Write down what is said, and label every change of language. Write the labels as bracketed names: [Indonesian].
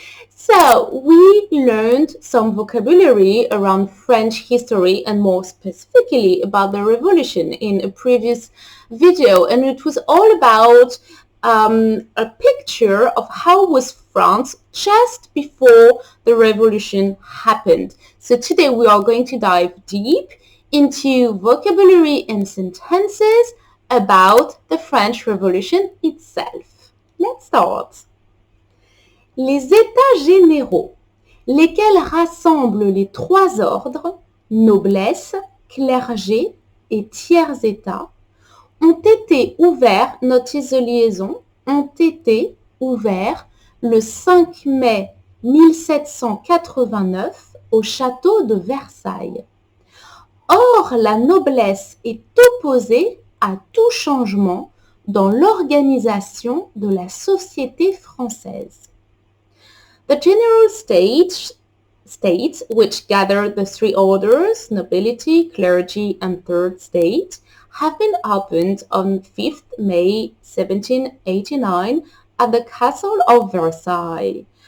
[English] So we learned some vocabulary around French history and more specifically about the revolution in a previous video, and it was all about a picture of how was France just before the revolution happened. So today we are going to dive deep into vocabulary and sentences about the French Revolution itself. Let's start. [French] Les États généraux, lesquels rassemblent les trois ordres, noblesse, clergé et tiers État, ont été ouverts, notice de liaison, ont été ouverts le 5 mai 1789 au château de Versailles. Or, la noblesse est opposée à tout changement dans l'organisation de la société française. [English] The general states, which gather the three orders, nobility, clergy, and third state, have been opened on 5th May 1789 at the Castle of Versailles.